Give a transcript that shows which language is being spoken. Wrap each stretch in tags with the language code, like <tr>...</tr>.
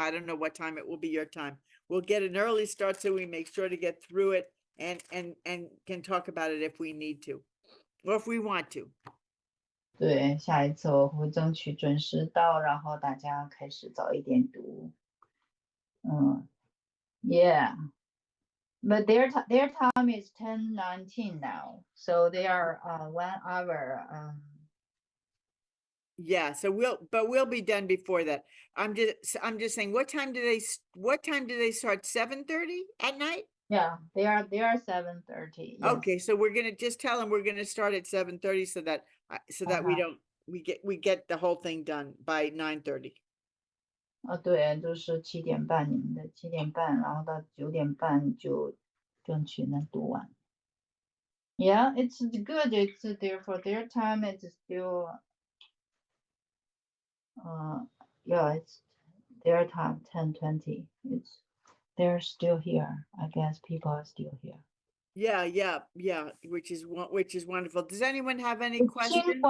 <en>I don't know what time it will be your time. We'll get an early start so we make sure to get through it and can talk about it if we need to or if we want to.</en> <zh>对，下一次我会争取准时到，然后大家开始早一点读。</zh> <en>Yeah. But their time is 10:19 now, so they are 1 hour. Yeah, so we'll be done before that. I'm just saying, what time do they start? 7:30 at night? Yeah, they are 7:30. Yes. Okay, so we're gonna just tell them we're gonna start at 7:30 so that we get the whole thing done by 9:30.</en> <zh>对，就是7:30，你们的7:30，然后到9:30就争取能读完。</zh> <en>Yeah, it's good. It's there for their time. It's still Yeah, it's their time 10:20. They're still here. I guess people are still here. Yeah, which is wonderful. Does anyone have any questions?</en>